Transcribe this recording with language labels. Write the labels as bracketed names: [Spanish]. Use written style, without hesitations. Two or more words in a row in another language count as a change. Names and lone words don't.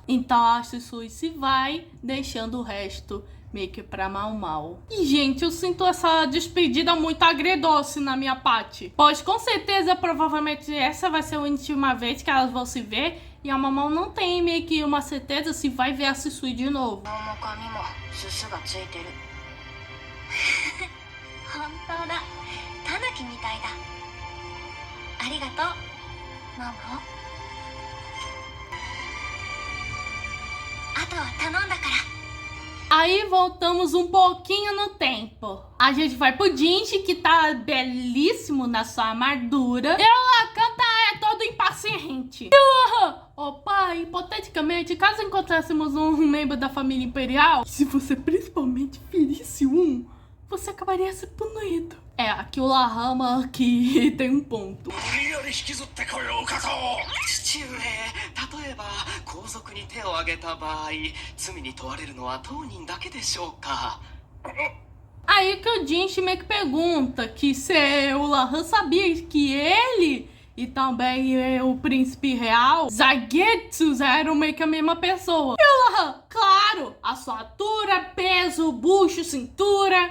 [Portuguese] Então a Sisui se vai, deixando o resto meio que pra Mau. E, gente, eu sinto essa despedida muito agridoce na minha parte. Pois, com certeza, provavelmente, essa vai ser a última vez que elas vão se ver. E a Mau não tem meio que uma certeza se vai ver a Sisui de novo. [Japanese] 本当だ、タヌキみたいだ。ありがとう、ママ。あとは頼んだから。 [Portuguese] Aí voltamos um pouquinho no tempo. A gente vai pro Jinchi, que tá belíssimo na sua armadura. E o Lacan é todo impaciente. E o Lahan, opa, hipoteticamente, caso encontrássemos um membro da família imperial, se você principalmente ferisse um, você acabaria se punido. É, aqui o Lahama que tem um ponto. [Japanese] 父上、例えば皇族に手を挙げた場合、罪に問われるのは当人だけでしょうか。 [Portuguese] Aí que o Jinchi meio que pergunta que se o Lahan sabia que ele e também o príncipe real, Zagetsu, eram meio que a mesma pessoa. E o Lahan, claro, a sua altura, peso, bucho, cintura.